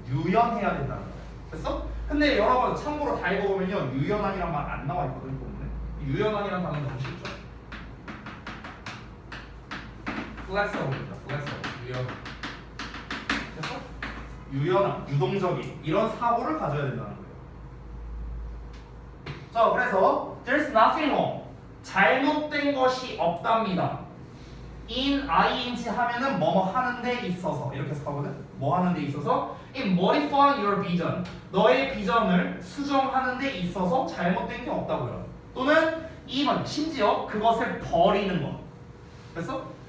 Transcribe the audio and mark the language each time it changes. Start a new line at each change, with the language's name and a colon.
Korean: 유연해야 된다는 거예요. 됐어? 근데 여러분 참고로 다 읽어보면요, 유연한이란 말 안 나와 있거든요. 유연한이란 단어는 너무 쉽죠?
English: flexible입니다.
Korean: flexible. 유연. 됐어? 유연한, 유동적인 이런 사고를 가져야 된다는 거예요. 자, 그래서
English: there's nothing wrong.
Korean: 잘못된 것이 없답니다. in ing 하면은 뭐뭐 하는 데 있어서 이렇게 해서 하거든. 뭐 하는 데 있어서
English: in modifying your vision.
Korean: 너의 비전을 수정하는 데 있어서 잘못된 게 없다고요. 또는 even 심지어 그것을 버리는 것. 됐어?